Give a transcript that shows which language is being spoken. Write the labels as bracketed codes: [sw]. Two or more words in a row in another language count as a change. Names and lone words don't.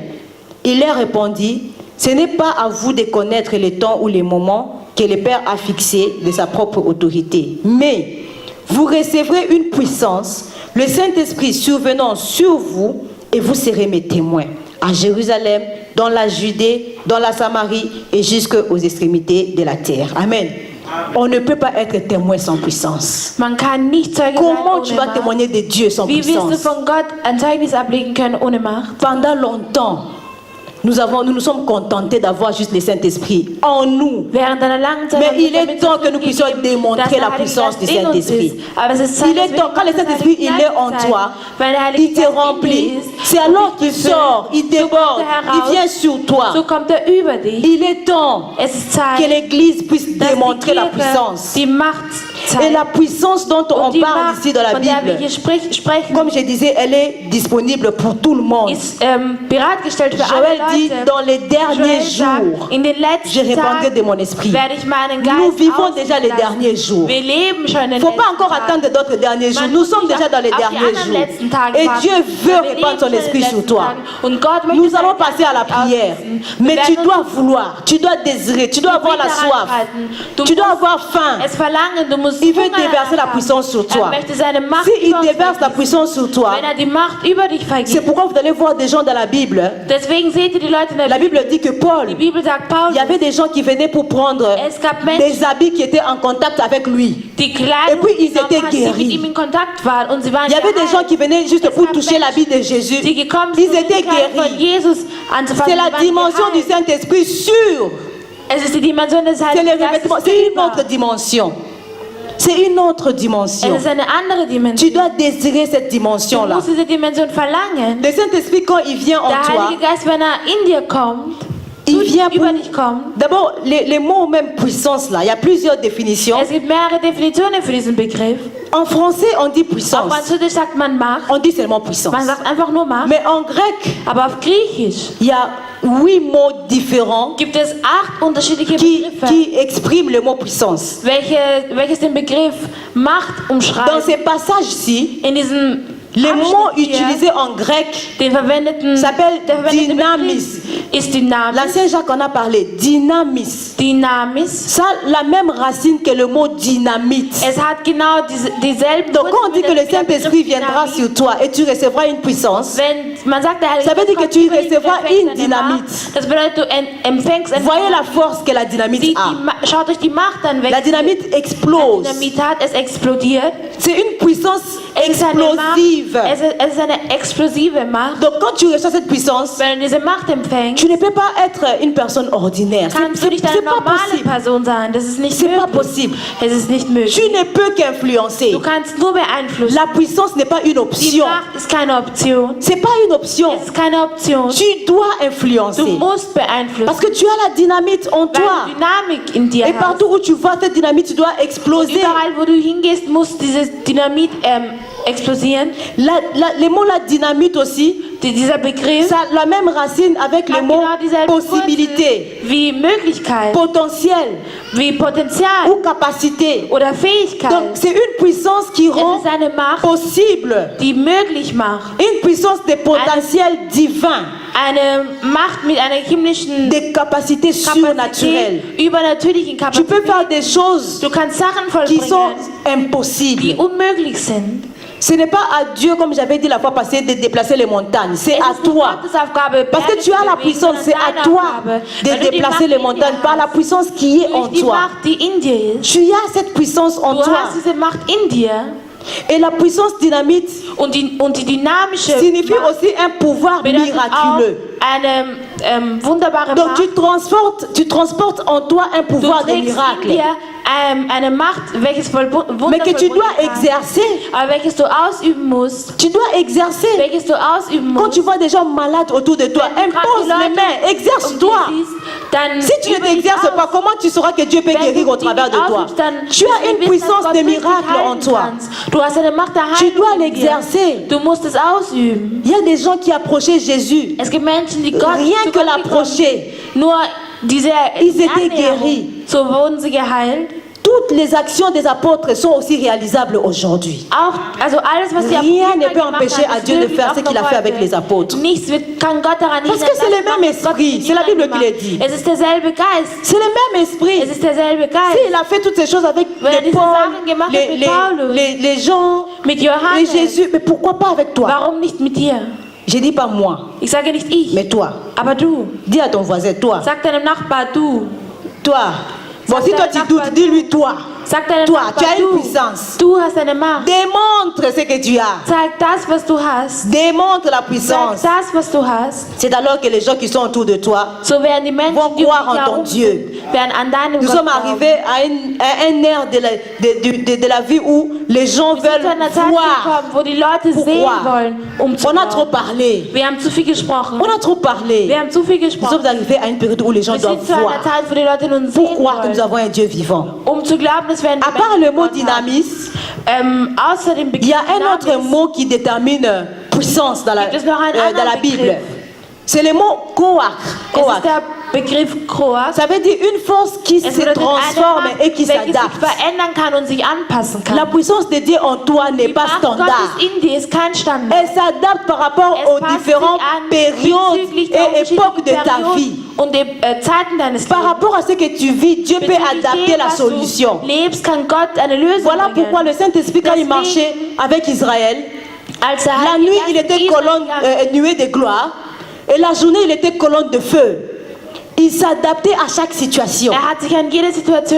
[fr] Il leur répondit, ce n'est pas à vous de connaître les temps ou les moments que le Père a fixés de sa propre autorité, mais vous recevrez une puissance, le Saint-Esprit survenant sur vous, et vous serez mes témoins à Jérusalem, dans la Judée, dans la Samarie et jusqu'aux extrémités de la terre. Amen. On ne peut pas être témoin sans puissance. [de] Man kann nicht Zeuge sein [fr] Comment tu [de] ohne [fr] vas [de] Macht. [fr] témoigner de Dieu sans [de] Wie wirst du [fr] puissance? [de] von Gott ein Zeugnis ablegen können ohne Macht? [fr] Pendant longtemps, nous nous sommes contentés d'avoir juste le Saint-Esprit en nous. [de] Während einer langen Zeit [fr] Mais [de] haben wir [fr] il est [de] damit [fr] temps que nous [de] zufrieden [fr] puissions [de] gegeben, [fr] démontrer [de] dass der [fr] la [de] Heilige [fr] puissance du [de] Geist in uns [fr] Saint-Esprit. [de] ist. Aber es ist Zeit, [fr] Il [de] dass [fr] est [de] wir [fr] temps, quand le [de] das [fr] Saint-Esprit [de] Heilige [fr] il est en [de] Geist [fr] toi, [de] weil der Heilige [fr] il te [de] Geist in dir [fr] remplit. [de] ist, [fr] C'est alors qu'il [de] befüllt. [fr] sort, il déborde, il vient sur toi. [de] So kommt er über dich. [fr] Il est temps [de] Es ist [fr] que [de] Zeit, [fr] l'Église puisse [de] dass [fr] démontrer [de] die [fr] la [de] Kirche [fr] puissance. [de] die Macht [fr] Et [de] zeigt. [fr] la puissance dont on [de] Und die [fr] parle [de] Macht, [fr] ici dans la [de] von der wir [fr] Bible, [de] hier sprechen, [fr] comme je disais, elle est disponible pour tout le monde. [de] ist bereitgestellt für alle [fr] Joël dit, [de] Leute. [fr] dans les derniers [de] Joel sagt, [fr] jours, [de] in den [fr] je [de] letzten [fr] répandrai de [de] Tagen [fr] mon esprit. [de] werde ich meinen [fr] Nous [de] Geist [fr] vivons déjà les [de] auslassen. [fr] derniers jours. [de] Wir leben schon in [fr] Il [de] den [fr] ne faut pas [de] letzten [fr] encore [de] Tagen. [fr] attendre d'autres derniers jours. [de] Man [fr] Nous [de] muss [fr] sommes [de] nicht [fr] déjà dans les [de] auf die [fr] derniers [de] anderen [fr] jours. [de] letzten Tage [fr] Et [de] warten. [fr] Dieu veut [de] Wir [fr] répandre [de] leben [fr] son [de] schon in [fr] esprit [de] den [fr] sur [de] letzten [fr] toi. [de] Tagen. Und Gott möchte [fr] Nous [de] seinen [fr] allons [de] Geist [fr] passer à la prière. [de] ausgießen. Wir [fr] Mais tu [de] werden [fr] dois [de] uns [fr] vouloir, tu dois désirer, tu dois avoir la soif. Tu dois avoir faim. [de] es verlangen, du musst [fr] Il veut [de] Hunger [fr] déverser la [de] haben. [fr] puissance sur toi. [de] Er möchte seine Macht [fr] S'il [de] über uns [fr] déverse la [de] vergießen. [fr] puissance sur toi, [de] Wenn er die Macht über dich [fr] c'est [de] vergibt. [fr] pourquoi vous allez voir des gens dans la Bible. [de] Deswegen seht ihr die Leute in der [fr] La [de] Bibel. [fr] Bible dit que Paul, [de] Die Bibel sagt [fr] il [de] Paulus, [fr] y avait des gens qui venaient pour prendre [de] es gab Menschen, [fr] des habits qui étaient en contact avec lui. [de] die Kleidung [fr] Et puis, ils [de] genommen [fr] étaient [de] haben, die [fr] guéris. [de] mit ihm in Kontakt waren und sie waren [fr] Il y avait des gens [de] geheilt. [fr] qui venaient juste pour toucher l'habit de Jésus. [de] Die gekommen [fr] Ils [de] sind, um [fr] étaient [de] die Kleidung von [fr] guéris. [de] Jesus anzufassen. [fr] C'est la [de] Sie waren [fr] dimension du [de] geheilt. [fr] Saint-Esprit sûre. [de] Es ist die Dimension des [fr] C'est [de] Heiligen [fr] le [de] Geistes [fr] revêtement. C'est une [de] über. [fr] autre dimension. C'est une autre dimension. [de] Es ist eine andere [fr] Tu [de] Dimension. [fr] dois désirer cette [de] Du [fr] dimension-là. [de] musst diese Dimension verlangen. [fr] Le Saint-Esprit, quand il vient en [de] Der [fr] toi, [de] Heilige Geist, wenn er in dir kommt, [fr] il vient [de] über [fr] pour... [de] dich kommt. [fr] D'abord, les mots même puissance, là, il y a plusieurs définitions. [de] Es gibt mehrere Definitionen für diesen Begriff. [fr] En français, on dit [de] Auf [fr] puissance. [de] Französisch sagt man Macht. [fr] On dit seulement puissance. [de] Man sagt einfach nur Macht. [fr] Mais en grec, [de] Aber auf Griechisch [fr] il y a 8 mots différents [de] gibt es 8 unterschiedliche [fr] qui [de] Begriffe, [fr] expriment le mot puissance. [de] welches den Begriff Macht [fr] Dans [de] umschreibt. [fr] ces passages-ci, [de] In diesem [fr] les mots [de] Abschnitt hier, [fr] utilisés en grec [de] den verwendeten, [fr] s'appellent [de] der verwendete [fr] dynamis. [de] Begriff ist Dynamis. [fr] L'ancien Jacques en a parlé, dynamis. [de] Dynamis. [fr] Ça a la même racine que le mot dynamite. [de] Es hat genau dieselben [fr] Donc quand on dit que le [de] Wurzeln wie der [fr] Saint-Esprit [de] Begriff [fr] viendra [de] Dynamit. [fr] sur toi et tu recevras une puissance, [de] Wenn man sagt, der Heilige [fr] Ça veut dire [de] Geist [fr] que tu [de] kommt über dich, [fr] recevras [de] du empfängst [fr] une [de] eine [fr] Dynamite. [de] Macht. Das bedeutet, du empfängst eine [fr] voyez la [de] Macht. [fr] force que la dynamite a. [de] Schaut euch die Macht an, [fr] La [de] welche [fr] dynamite [de] die [fr] explose. [de] Dynamit hat. Es explodiert. [fr] C'est une puissance [de] Es ist eine Macht. [fr] explosive. [de] Es ist eine explosive Macht. [fr] Donc quand tu reçois cette puissance, [de] Wenn du diese Macht empfängst, [fr] tu ne peux pas être une personne ordinaire. [de] kannst du nicht eine [fr] C'est pas [de] normale [fr] possible. [de] Person sein. Das ist nicht [fr] C'est pas [de] möglich. [fr] possible. [de] Es ist nicht möglich. [fr] Tu ne peux qu'influencer. [de] Du kannst nur beeinflussen. [fr] La puissance n'est pas une [de] Die [fr] option. [de] Macht ist keine Option. [fr] C'est pas une option. [de] Es ist keine Option. [fr] Tu dois [de] Du [fr] influencer. [de] musst beeinflussen. [fr] Parce que tu as la dynamite en [de] Weil [fr] toi. [de] du Dynamik in dir [fr] Et [de] hast. [fr] partout où tu vois cette dynamite, tu dois exploser. [de] Überall, wo du hingehst, muss dieses Dynamit explodieren. [fr] Les mots la dynamite aussi, [de] Dieser Begriff [fr] ça a la même racine avec le [de] hat [fr] mot [de] genau dieselbe [fr] possibilité, [de] Wurzel wie Möglichkeit, [fr] potentiel [de] wie Potenzial [fr] ou capacité. [de] oder Fähigkeit. [fr] Donc c'est une puissance qui rend [de] Es ist eine Macht, [fr] possible, [de] die möglich macht. [fr] une puissance de potentiel divin, [de] Eine Macht mit einer himmlischen [fr] des capacités surnaturelles. [de] Kapazität, übernatürlichen [fr] Tu peux [de] Kapazität. [fr] faire des choses [de] Du kannst Sachen [fr] qui sont [de] vollbringen, [fr] impossibles. [de] die unmöglich sind. [fr] Ce n'est pas à Dieu, comme j'avais dit la fois passée, de déplacer les montagnes. C'est [de] Es [fr] à [de] ist nicht [fr] toi. [de] Gottes Aufgabe, [fr] Parce que [de] Berge [fr] tu as [de] zu [fr] la [de] bewegen, [fr] puissance, c'est [de] sondern [fr] à [de] deine [fr] toi [de] Aufgabe. [fr] de [de] Wenn du die [fr] déplacer [de] Macht [fr] les [de] in dir [fr] montagnes par la [de] hast, [fr] puissance qui est en [de] durch die [fr] toi. [de] Macht, die in dir ist. [fr] Tu as cette puissance en [de] Du [fr] toi. [de] hast diese Macht in dir. [fr] Et la puissance dynamite [de] Und die dynamische [fr] signifie [de] Macht [fr] aussi un pouvoir [de] bedeutet [fr] miraculeux. [de] auch eine wunderbare [fr] Donc [de] Macht. [fr] tu transportes en toi un [de] Du [fr] pouvoir de [de] trägst in [fr] miracle, [de] dir eine Macht, welches Wunder [fr] mais que tu dois [de] vollbringen kann, [fr] exercer. [de] aber welches du ausüben musst. [fr] Tu dois exercer. [de] Welches du ausüben [fr] Quand [de] musst. [fr] tu vois des gens malades autour de toi, [de] Wenn du gerade [fr] impose [de] die [fr] les [de] Leute [fr] mains, [de] um [fr] exerce-toi. [de] dich siehst, dann [fr] Si tu ne [de] übe dich [fr] t'exerces [de] aus. [fr] pas, comment tu sauras que Dieu peut [de] Wenn [fr] guérir [de] du [fr] au travers [de] dich [fr] de [de] nicht [fr] toi? [de] ausübst, dann [fr] Tu as [de] wirst du [fr] une [de] wissen, [fr] puissance [de] dass [fr] de [de] Gott durch dich [fr] miracle en [de] heilen [fr] toi. [de] kannst. Du hast eine Macht der [fr] Tu [de] Heilung [fr] dois [de] in dir. [fr] l'exercer. [de] Du musst es ausüben. [fr] Il y a des gens qui approchaient Jésus. [de] Es gibt Menschen, die Gott [fr] Rien [de] zu [fr] que [de] Gott [fr] l'approcher, [de] gekommen, nur diese [fr] Ils étaient [de] Annäherung, [fr] guéris. [de] so wurden sie geheilt. [fr] toutes les actions des apôtres sont aussi réalisables aujourd'hui. [de] Also alles, was die [fr] Rien [de] Apostel [fr] ne peut [de] gemacht [fr] empêcher [de] haben, [fr] à [de] ist [fr] Dieu de [de] möglich [fr] faire [de] auch [fr] ce qu'il a [de] noch [fr] fait avec [de] heute. [fr] les apôtres. [de] Nichts kann Gott daran [fr] Parce [de] hindern, [fr] que c'est le [de] das zu [fr] même [de] machen, was Gott [fr] esprit. [de] mit [fr] C'est la [de] Jüngern [fr] Bible qui le [de] gemacht. [fr] dit. [de] Es ist derselbe Geist. [fr] C'est le même esprit. [de] Es ist derselbe Geist. [fr] S'il a fait toutes ces choses avec [de] Wenn er [fr] les [de] diese [fr] Paul, [de] Sachen gemacht hat mit Paulus, [fr] les gens, [de] mit [fr] et [de] Johannes, [fr] Jésus, mais pourquoi pas avec toi? [de] warum nicht mit dir? [fr] Je dis pas moi, [de] Ich sage nicht ich, [fr] mais toi. [de] aber du. [fr] Dis à ton voisin, toi. [de] Sag deinem Nachbar du. [fr] Toi. Bon, [de] Sag [fr] si toi [de] deinem [fr] tu [de] Nachbar [fr] doutes, dis-lui toi. [de] Sag deinem [fr] Toi, tu [de] Nachbar [fr] as une [de] du. [fr] puissance. [de] Du hast eine Macht. [fr] Démontre ce que tu as. [de] Sag das, was du hast. [fr] Démontre la [de] Sag [fr] puissance. [de] das, was du hast. [fr] C'est alors que les gens qui sont autour de toi [de] So werden die Menschen, [fr] vont [de] die um [fr] croire [de] dich [fr] en ton [de] herum [fr] Dieu. [de] sind, werden an deinem [fr] Nous [de] Gott [fr] sommes [de] glauben. [fr] arrivés à un ère de la vie où les gens [de] Wir sind zu [fr] veulent [de] einer Zeit [fr] voir. [de] gekommen, wo die Leute [fr] Pourquoi? [de] sehen wollen, um zu [fr] On a trop [de] glauben. [fr] parlé. [de] Wir haben zu viel gesprochen. [fr] On a trop parlé. [de] Wir haben zu viel [fr] Nous [de] gesprochen. [fr] sommes arrivés à une période où les gens [de] Wir [fr] doivent [de] sind zu einer [fr] voir [de] Zeit, wo die Leute nun sehen [fr] pour croire que nous [de] wollen, [fr] avons un Dieu vivant. [de] um zu glauben, dass wir einen [fr] À part le [de] lebendigen [fr] mot [de] Gott haben. [fr] dynamisme, [de] Außer dem [fr] il [de] Begriff [fr] y a un autre [de] Dynamis [fr] mot qui détermine puissance dans [de] Gibt es noch einen [fr] dans la [de] anderen [fr] Bible. [de] Begriff? [fr] C'est le mot koach. [de] Es Koach. ist der Begriff Kroat. [fr] Ça veut dire une force qui [de] Es [fr] se [de] bedeutet [fr] transforme [de] eine [fr] et qui [de] Macht, welche sich [fr] s'adapte. [de] verändern kann und sich anpassen [fr] La [de] kann. [fr] puissance de Dieu en toi n'est [de] Die [fr] pas [de] Macht [fr] standard. [de] Gottes in dir ist kein Standard. [fr] Elle s'adapte par rapport [de] Es [fr] aux [de] passt [fr] différentes [de] sich an [fr] périodes [de] bezüglich der [fr] et époques de [de] unterschiedlichen [fr] ta [de] Perioden [fr] vie. [de] und den Zeiten deines [fr] Par [de] Lebens. [fr] rapport à ce que tu vis, Dieu peut [de] Bezüglich [fr] adapter [de] dem, [fr] la [de] was [fr] solution. [de] du lebst, kann Gott eine Lösung [fr] Voilà pourquoi [de] bringen. [fr] le Saint-Esprit, quand il [de] Deswegen- [fr] marchait avec Israël, [de] Als der [fr] la [de] Heilige [fr] nuit [de] Geist [fr] il [de] mit [fr] était [de] Israel [fr] colonne, [de] gegangen [fr] nuée de gloire, et la journée il était colonne de feu. Il s'adaptait à chaque situation. [de] hat sich an jede Situation